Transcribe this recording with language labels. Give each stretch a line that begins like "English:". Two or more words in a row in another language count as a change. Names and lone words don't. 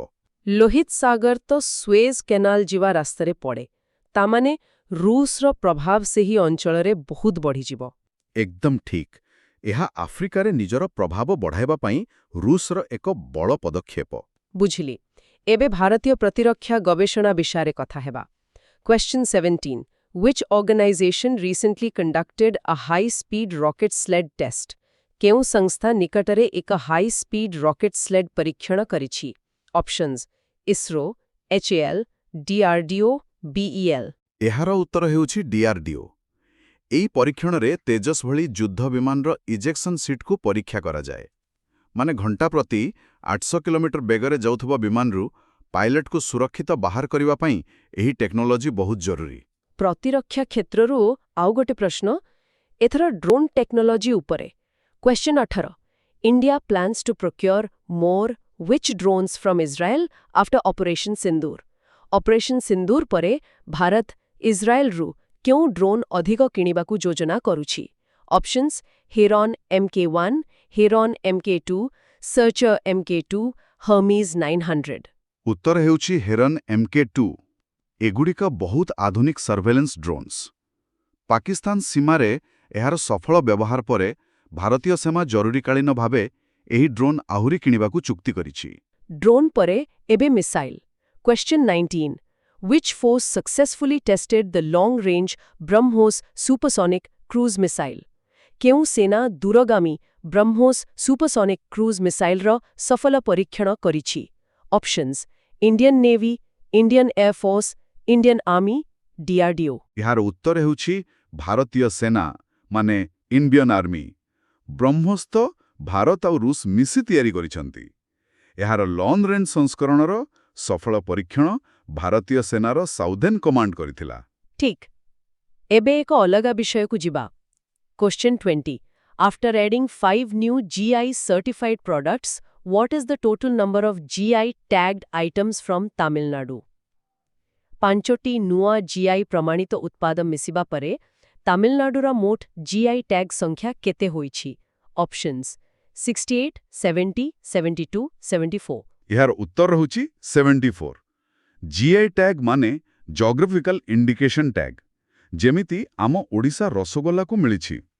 Odia: ଲୋହିତ ସାଗର ତ ସୁଏଜ କେନାଲ ଯିବା ରାସ୍ତାରେ ପଡ଼େ। ତାମାନେ ରୁଷର ପ୍ରଭାବ ସେହି ଅଞ୍ଚଳରେ ବହୁତ ବଢ଼ିଯିବ। ଏକଦମ ଠିକ୍। ଏହା ଆଫ୍ରିକାରେ ନିଜର ପ୍ରଭାବ ବଢ଼ାଇବା ପାଇଁ ରୁଷର ଏକ ବଡ଼ ପଦକ୍ଷେପ। ବୁଝିଲି। ଏବେ ଭାରତୀୟ ପ୍ରତିରକ୍ଷା ଗବେଷଣା ବିଷୟରେ କଥା ହେବା।
English: Question 17. Which organization recently conducted a high-speed rocket sled test?
Odia: କେଉଁ ସଂସ୍ଥା ନିକଟରେ ଏକ
English: high-speed rocket sled
Odia: ପରୀକ୍ଷଣ କରିଛି? ଅପସନ୍ସ: ଇସ୍ରୋ, HAL, DRDO, BEL। ଏହାର ଉତ୍ତର ହେଉଛି DRDO। ଏହି ପରୀକ୍ଷଣରେ ତେଜସ୍ ଭଳି ଯୁଦ୍ଧ ବିମାନର ଇଜେକ୍ସନ ସିଟ୍କୁ ପରୀକ୍ଷା କରାଯାଏ। ମାନେ ଘଣ୍ଟା ପ୍ରତି 800 କିଲୋମିଟର ବେଗରେ ଯାଉଥିବା ବିମାନରୁ ପାଇଲଟକୁ ସୁରକ୍ଷିତ ବାହାର କରିବା ପାଇଁ ଏହି ଟେକ୍ନୋଲୋଜି ବହୁତ ଜରୁରୀ। ପ୍ରତିରକ୍ଷା କ୍ଷେତ୍ରରୁ ଆଉ ଗୋଟେ ପ୍ରଶ୍ନ, ଏଥର
English: drone technology
Odia: ଉପରେ।
English: Question 18. India plans to procure more which drones from Israel after Operation Sindoor?
Odia: Operation Sindoor ପରେ ଭାରତ ଇସ୍ରାଏଲରୁ କେଉଁ ଡ୍ରୋନ୍ ଅଧିକ କିଣିବାକୁ ଯୋଜନା କରୁଛି? ଅପସନ୍ସ: ହେରନ୍ MK1, ହେରନ୍ MK2, ସର୍ଚର MK2, ହର୍ମିଜ୍ 900। ଉତ୍ତର ହେଉଛି ହେରନ୍ MK2। ଏଗୁଡ଼ିକ ବହୁତ ଆଧୁନିକ
English: surveillance drones.
Odia: ପାକିସ୍ତାନ ସୀମାରେ ଏହାର ସଫଳ ବ୍ୟବହାର ପରେ ଭାରତୀୟ ସେନା ଜରୁରୀକାଳୀନ ଭାବେ ଏହି ଡ୍ରୋନ୍ ଆହୁରି କିଣିବାକୁ ଚୁକ୍ତି କରିଛି। ଡ୍ରୋନ୍ ପରେ ଏବେ ମିସାଇଲ୍। Question 19.
English: Which force successfully tested the long-range BrahMos supersonic cruise missile?
Odia: କେଉଁ ସେନା ଦୂରଗାମୀ ବ୍ରହ୍ମୋସ୍
English: supersonic cruise
Odia: ମିସାଇଲର ସଫଳ ପରୀକ୍ଷଣ କରିଛି? ଅପସନ୍ସ: ଇଣ୍ଡିଆନ ନେଭି, ଇଣ୍ଡିଆନ ଏୟାର ଫୋର୍ସ, ଇଣ୍ଡିଆନ ଆର୍ମି, ଡିଆରଡିଓ। ଏହାର ଉତ୍ତର ହେଉଛି ଭାରତୀୟ ସେନା ମାନେ ଇଣ୍ଡିଆନ୍ ଆର୍ମି। ବ୍ରହ୍ମୋସ୍ତ ଭାରତ ଆଉ ରୁଷ ମିଶି ତିଆରି କରିଛନ୍ତି। ଏହାର
English: long range
Odia: ସଂସ୍କରଣର ସଫଳ ପରୀକ୍ଷଣ ଭାରତୀୟ ସେନାର ସାଉଥର୍ନ କମାଣ୍ଡ କରିଥିଲା। ଠିକ୍। ଏବେ ଏକ ଅଲଗା ବିଷୟକୁ ଯିବା।
English: Question 20. After adding 5 new GI certified products, what is the total number of GI tagged items from Tamil Nadu?
Odia: 5ଟି ନୂଆ GI ପ୍ରମାଣିତ ଉତ୍ପାଦ ମିଶିବା ପରେ ତାମିଲନାଡୁର ମୋଟ GI ଟ୍ୟାଗ୍ ସଂଖ୍ୟା କେତେ ହୋଇଛି? ଅପସନ୍ସ 68, 70, 72, 74। ଏହାର ଉତ୍ତର ହେଉଛି 74। GI ଟ୍ୟାଗ୍ ମାନେ
English: geographical indication tag,
Odia: ଯେମିତି ଆମ ଓଡ଼ିଶା ରସଗୋଲାକୁ ମିଳିଛି।